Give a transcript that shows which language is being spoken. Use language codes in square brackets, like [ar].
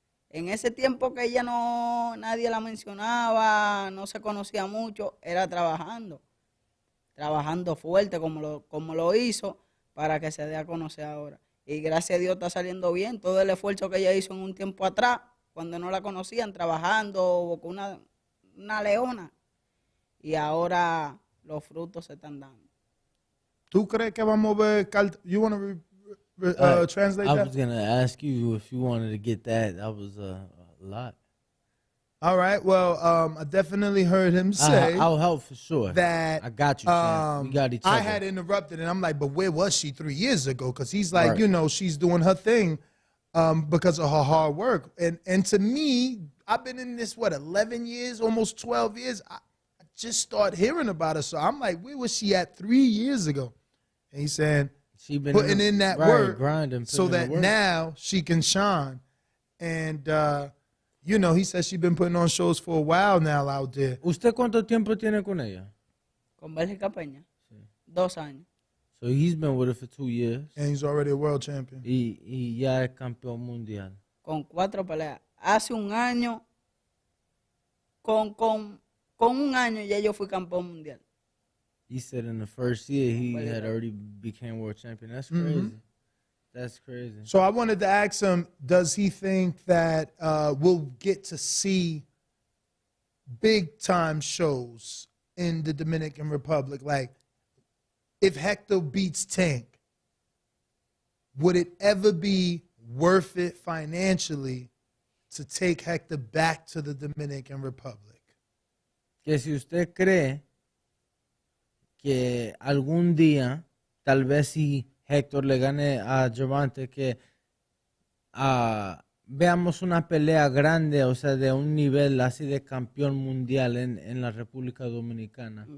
[es] En ese tiempo que ella nadie la mencionaba, no se conocía mucho, era trabajando fuerte como lo hizo para que se dé a conocer ahora. Y gracias a Dios está saliendo bien todo el esfuerzo que ella hizo en un tiempo atrás, cuando no la conocían, trabajando con una leona. Y ahora los frutos se están dando. ¿Tú crees que vamos a ver? [en] You want to translate that? I was gonna ask you if you wanted to get that. That was a lot. All right. Well, I definitely heard him say I'll help for sure. that. I got you, Sam. We got each other. I had interrupted, and I'm like, but where was she 3 years ago? Because he's like, Right. you know, she's doing her thing because of her hard work. And to me, I've been in this 11 years, almost 12 years. I just started hearing about her, so I'm like, where was she at 3 years ago? And he's saying, She been putting in that right, work grinding, so putting in that the work. now she can shine. And, you know, he says she's been putting on shows for a while now out there. [es] ¿Usted cuánto tiempo tiene con ella? Con Bélgica Peña, 2 años. [en] So he's been with her for 2 years. And he's already a world champion. [es] Y ya es campeón mundial. Con 4 peleas. Hace un año, con un año ya yo fui campeón mundial. [en] He said in the first year he had already became world champion. That's crazy. That's crazy. So I wanted to ask him, does he think that we'll get to see big time shows in the Dominican Republic? Like, if Hector beats Tank, would it ever be worth it financially to take Hector back to the Dominican Republic? [es] Que si usted cree que algún día, tal vez si Héctor le gane a Gervonta, que veamos una pelea grande, o sea, de un nivel así de campeón mundial en la República Dominicana.